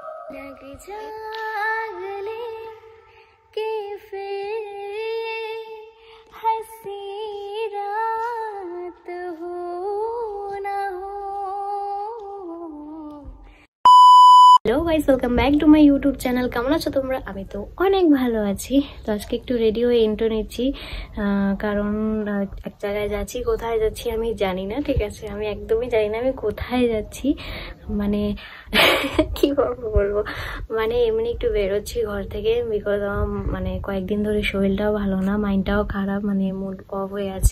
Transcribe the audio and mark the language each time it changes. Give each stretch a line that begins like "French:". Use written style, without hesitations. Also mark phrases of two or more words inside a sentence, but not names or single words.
Hindi: जग जागले के फिर हंसी रात हो ना हो।
English: Hello guys, welcome back to my YouTube channel.
Bangla: কেমন আছো তোমরা? আমি তো অনেক ভালো আছি। তো আজকে একটু রেডি হয়ে ইন্ট্রো নিচ্ছি, কারণ এক জায়গায় যাচ্ছি। কোথায় যাচ্ছি আমি জানি না, ঠিক আছে? আমি একদমই জানি না আমি কোথায় যাচ্ছি। মানে কি বলবো, মানে এমনি একটু বেরোচ্ছি ঘর থেকে, বিকজ মানে কয়েকদিন ধরে শরীরটাও ভালো না, মাইন্ডটাও খারাপ, মানে
English: mood off
Bangla: হয়ে আছে।